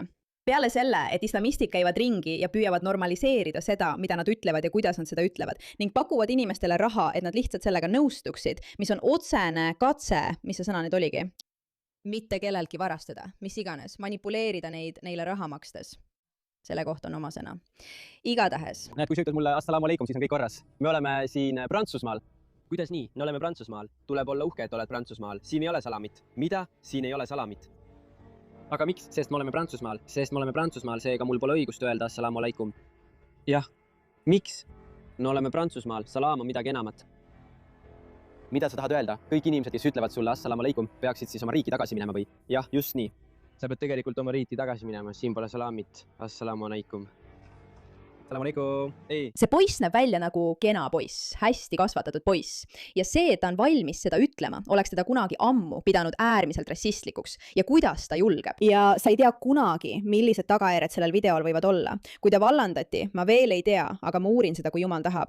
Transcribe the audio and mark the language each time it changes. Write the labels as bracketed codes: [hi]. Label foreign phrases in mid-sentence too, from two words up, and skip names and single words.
[et] Peale selle, et islamistid käivad ringi ja püüavad normaliseerida seda, mida nad ütlevad ja kuidas nad seda ütlevad, ning pakuvad inimestele raha, et nad lihtsalt sellega nõustuksid, mis on otsene katse, mis see sõna nüüd oligi? Mitte kellelgi varastada, mis iganes, manipuleerida neile raha makstes. Selle kohta on oma sõna. Igatahes. Näed, kui sa ütled mulle [ar] السلام عليكم, [et] siis on kõik korras. Me oleme siin Prantsusmaal. Kuidas nii? Me oleme Prantsusmaal. Tuleb olla uhke, et oled Prantsusmaal. Siin ei ole salamit. Mida? Siin ei ole salamit. Aga miks? Sest me oleme Prantsusmaal, seega mul pole õigust öelda [ar] السلام عليكم. [et] Jah. Miks? Me oleme Prantsusmaal, salaam on midagi enamat. Mida sa tahad öelda? Kõik inimesed, kes ütlevad sulle [ar] السلام عليكم, [et] peaksid siis oma riiki tagasi minema või? Jah, just nii. Sa pead tegelikult oma riiki tagasi minema, siin pole salamit. [ar] السلام عليكم. السلام عليكم. [et] Ei. See poiss näeb välja nagu kena poiss, hästi kasvatatud poiss. Ja see, et ta on valmis seda ütlema, oleks teda kunagi ammu pidanud äärmiselt rassistlikuks. Ja kuidas ta julgeb? Ja sa ei tea kunagi, millised tagajärjed sellel videol võivad olla. Kui ta vallandati, ma veel ei tea, aga ma uurin seda, kui jumal tahab.